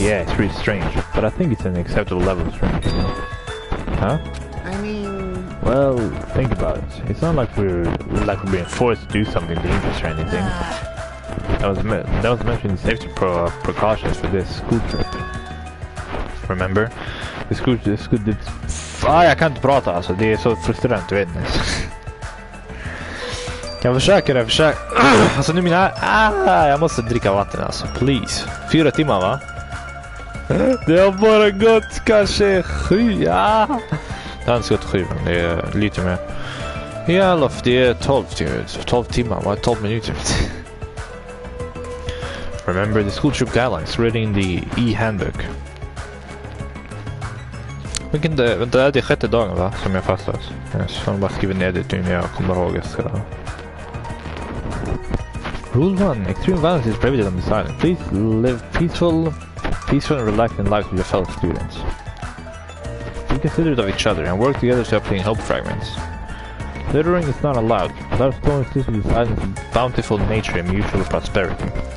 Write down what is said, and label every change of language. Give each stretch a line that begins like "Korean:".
English: Yeah, it's pretty strange, but I think it's an acceptable level of strange, you know? Huh? I mean... Well, think about it. It's not like we're being forced to do something dangerous or anything. That was mentioned in safety precautions for this school trip. Remember? The school did...
Swedish: jag kan inte prata alltså, det är så frustrerande, du vet. Jag försöker. Alltså nu jag måste dricka vatten alltså, please. 4 timmar va? Det har bara gått kanske 7, ja. Det har inte gått 7, men det är lite mer. Ja, det är 12 timmar, va? 12 minuter.
English: Remember the school trip guidelines written in the e-handbook.
Swedish: Vänta, det är 6:e dagen va? Som jag fastlat. Jag ska bara skriva ner det nu när jag kommer ihåg att jag ska...
English: Rule 1. Extreme violence is prohibited on this island. Please live peaceful and relaxing lives with your fellow students. Be considerate of each other and work together to obtain hope fragments. Littering is not allowed. Let us coexist with this island's bountiful nature and mutual prosperity.